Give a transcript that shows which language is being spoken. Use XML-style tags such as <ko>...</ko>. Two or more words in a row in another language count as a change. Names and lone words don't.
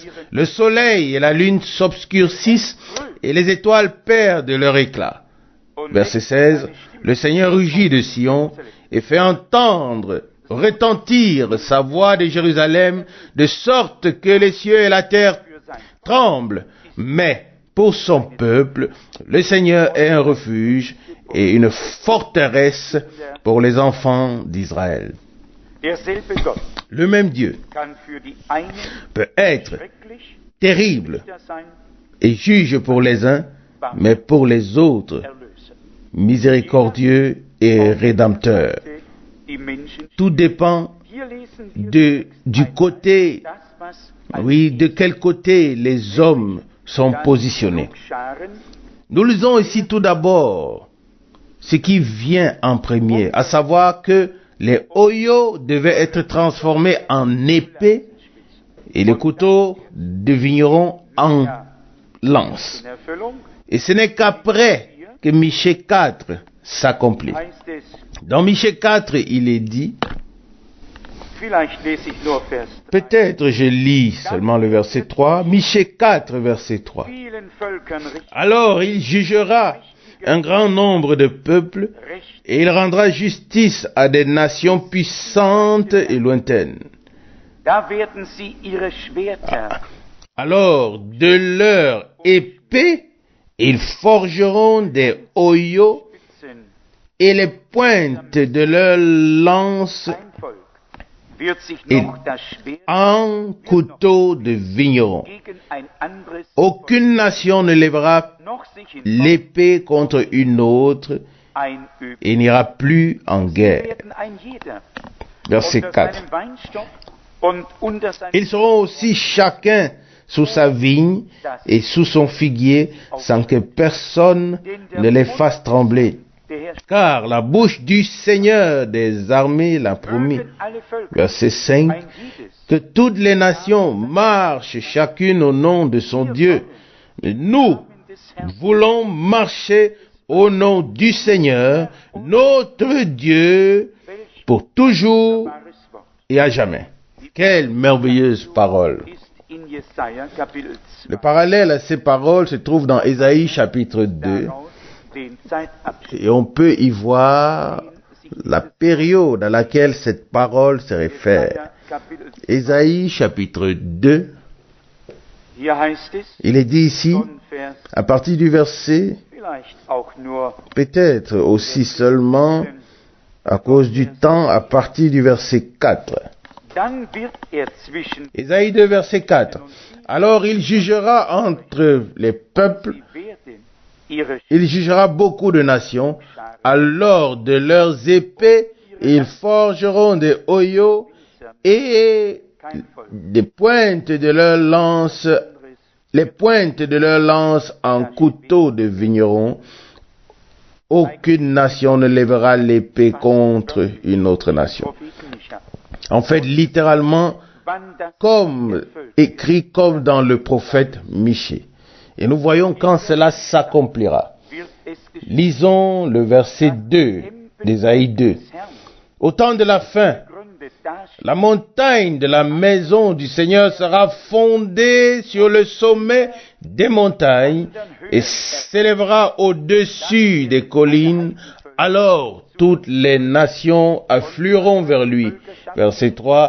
<fr>Le soleil et la lune s'obscurcissent et les étoiles perdent leur éclat.</fr> <de>und</de> <fr>Verset 16. Le Seigneur rugit de Sion et fait entendre, retentir sa voix de Jérusalem, de sorte que les cieux et la terre</fr> <de>für sein</de> <fr>tremblent. Mais pour son peuple, le Seigneur est un refuge et une forteresse pour les enfants d'Israël.</fr> <de>derselbe Gott</de> <fr>Le même Dieu</fr> <de>kann für die einen</de> <fr>peut être</fr> <de>schrecklich</de> <fr>terrible</fr> <de>Richter sein,</de> <fr>et juge pour les uns, mais pour les autres,</fr> <de>Erlöser.</de> <fr>miséricordieux et rédempteur.</fr> <de>Die Menschen,</de> <fr>Tout dépend</fr> <de>hier lesen wir</de> <fr>du côté,</fr> <de>das, was</de> <fr>oui, de quel côté les hommes sont positionnés.</fr> <de>Scharen</de> <fr>Nous lisons ici tout d'abord ce qui vient en premier, à savoir que les oyaux devaient être transformés en épées et les couteaux de vigneron en lance.</fr> <de>in Erfüllung</de> <fr>Et ce n'est qu'après que Michée 4 s'accomplit.</fr> <de>heißt es,</de> <fr>Dans Michée 4, il est dit,</fr> <de>vielleicht lese ich nur Vers 3.</de> <fr>peut-être je lis seulement le verset 3, Michée 4, verset 3.</fr> <de>Vielen Völkern</de> <fr>Alors il jugera un grand nombre de peuples</fr> <de>Recht,</de> <fr>et il rendra justice à des nations puissantes et lointaines.</fr> <de>da werden sie ihre Schwerter</de> <fr>Alors de leur épée, ils forgeront des oyaux</fr> <de>spitzen.</de> <fr>et les pointes de leur lance</fr> <de>Ein Volk wird sich</de> <fr>Il-</fr> <de>noch das Schwert</de> <fr>en couteau de vigneron.</fr> <de>gegen ein anderes</de> <fr>Aucune nation ne lèvera</fr> <de>noch sich in</de> <fr>l'épée contre une autre</fr> <de>einüben.</de> <fr>et n'ira plus en guerre.</fr> <de>Werden ein jeder</de> <fr>Verset</fr> <de>unter</de> <fr>4.</fr> <de>seinem Weinstock und unter seinem</de> <fr>Ils seront aussi chacun sous sa vigne et sous son figuier sans que personne ne les fasse trembler.</fr> <de>der Herr</de> <fr>Car la bouche du Seigneur des armées l'a promis.</fr> <de>mögen alle Völker</de> <fr>Verset 5.</fr> <de>ein jedes</de> <fr>Que toutes les nations marchent chacune au nom de son Dieu. Mais nous</fr> <de>Namen des Herrn</de> <fr>voulons marcher au nom du Seigneur, notre Dieu,</fr> <de>welch</de> <fr>pour toujours</fr> <de>wunderbares Wort</de> <fr>et à jamais. Quelle merveilleuse parole.</fr> <de>ist in Jesaja Kapitel 2</de> <fr>Le parallèle à ces paroles se trouve dans Ésaïe chapitre 2</fr> <de>daraus den Zeitabschnitt</de> <fr>et on peut y voir la période à laquelle cette parole se réfère.</fr> <de>Jesaja Kapitel 2.</de> <fr>Ésaïe chapitre 2,</fr> <de>Hier heißt es</de> <fr>il est dit ici,</fr> <de>von Vers</de> <fr>à partir du verset,</fr> <de>vielleicht auch nur</de> <fr>peut-être aussi seulement à cause du temps, à partir du verset 4.</fr> <de>dann wird zwischen</de> <fr>Ésaïe 2, verset 4. Alors il jugera entre les peuples,</fr> <de>sie werden ihre</de> <fr>il jugera beaucoup de nations, alors de leurs épées, ils forgeront des oyaux et</fr> <de>kein Volk</de> <fr>des pointes de leurs lances, les pointes de leurs lances en couteau de vigneron. Aucune nation ne lèvera l'épée contre une autre nation.</fr> <de>Propheten Micha.</de> <fr>En fait, littéralement,</fr> <de>Wann das</de> <fr>comme écrit comme dans le prophète Michée. Et nous voyons quand cela s'accomplira.</fr> <de>wird es geschehen</de> <fr>Lisons le verset 2 d'Ésaïe 2.</fr> <de>des Herrn</de> <fr>Au temps de la fin,</fr> <de>gründet das</de> <fr>la montagne de la maison du Seigneur sera fondée sur le sommet des montagnes et s'élèvera au-dessus des collines Alors toutes les nations afflueront vers lui. Verset 3.</fr>